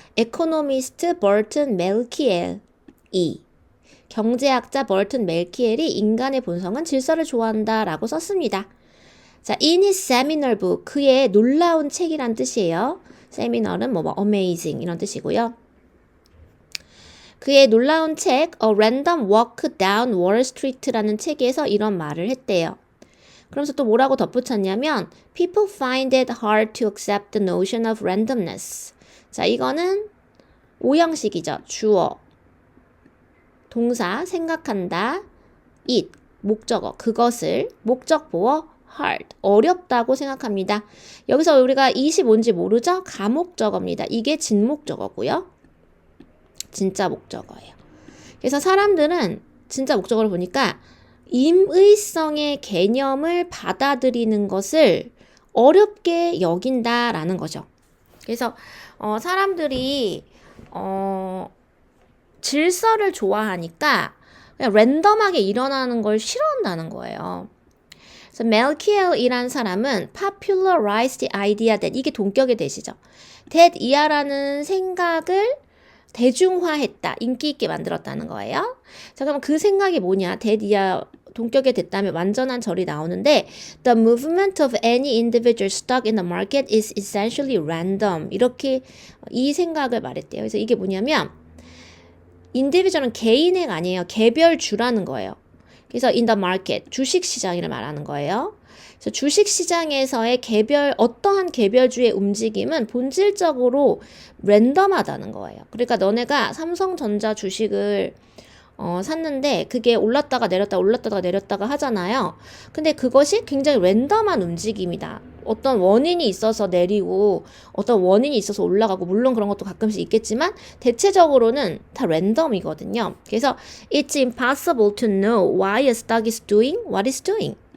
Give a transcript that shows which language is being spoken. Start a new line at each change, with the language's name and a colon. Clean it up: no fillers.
Korean: 에코노미스트 버튼 멜키엘이, 경제학자 버튼 멜키엘이 인간의 본성은 질서를 좋아한다 라고 썼습니다. 자,
English: in his seminal book,
Korean: 그의 놀라운 책이란 뜻이에요. seminal은 뭐 amazing 이런 뜻이고요. 그의 놀라운 책 A Random Walk Down Wall Street라는 책에서 이런 말을 했대요. 그러면서 또 뭐라고 덧붙였냐면
English: People find it hard to accept the notion of randomness.
Korean: 자, 이거는 오형식이죠. 주어, 동사, 생각한다, it, 목적어, 그것을, 목적보어, hard, 어렵다고 생각합니다. 여기서 우리가 it이 뭔지 모르죠? 가목적어입니다. 이게 진목적어고요. 진짜 목적어예요. 그래서 사람들은 진짜 목적어를 보니까 임의성의 개념을 받아들이는 것을 어렵게 여긴다라는 거죠. 그래서 사람들이 질서를 좋아하니까 그냥 랜덤하게 일어나는 걸 싫어한다는 거예요. 그래서 멜키엘이란 사람은
English: popularized the idea that,
Korean: 이게 동격의 대시죠. that 이하라는 생각을 대중화했다, 인기 있게 만들었다는 거예요. 자, 그럼 그 생각이 뭐냐?
English: that
Korean: 이하 동격에 됐다면 완전한 절이 나오는데
English: The movement of any individual stock in the market is essentially random.
Korean: 이렇게 이 생각을 말했대요. 그래서 이게 뭐냐면 individual은 개인의 아니에요. 개별주라는 거예요. 그래서
English: in the market,
Korean: 주식시장을 말하는 거예요. 그래서 주식시장에서의 어떠한 개별주의 움직임은 본질적으로 랜덤하다는 거예요. 그러니까 너네가 삼성전자 주식을 샀는데 그게 올랐다가 내렸다가 하잖아요. 근데 그것이 굉장히 랜덤한 움직임이다. 어떤 원인이 있어서 내리고 어떤 원인이 있어서 올라가고, 물론 그런 것도 가끔씩 있겠지만 대체적으로는 다 랜덤이거든요. 그래서
English: It's impossible to know why a stock is doing what it's doing.